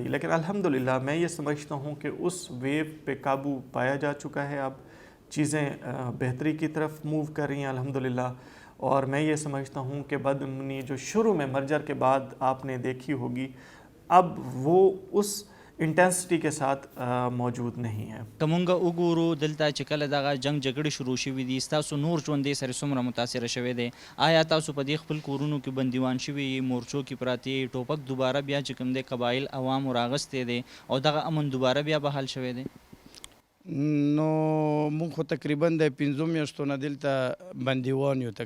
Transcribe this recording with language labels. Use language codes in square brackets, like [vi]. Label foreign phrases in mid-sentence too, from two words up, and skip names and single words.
[ur] لیکن الحمدللہ میں یہ سمجھتا ہوں کہ اس ویو پہ قابو پایا جا چکا ہے. اب چیزیں بہتری کی طرف موو کر رہی ہیں الحمدللہ. اور میں یہ سمجھتا ہوں کہ بدامنی جو شروع میں مرجر کے بعد آپ نے دیکھی ہوگی، اب وہ اس انٹینسٹی کے ساتھ موجود نہیں ہے. [ps] کومونګه وګورو دلته چې کله دغه جنگ جګړې شروع شوې دي ستاسو نور ژوند سره څومره متاثر شوی دی؟ آیا تاسو په دې خپل کورونو کې بندیوان شوي مورچو کې پراته ټوپک دوباره بیا چې کوم دی قبایل عوام راغستې دي او دغه امن دوباره بیا بحال شوی دی؟ نو مونږ خو تقریبا د 15 میاشتو نه دلته بندیوان یو.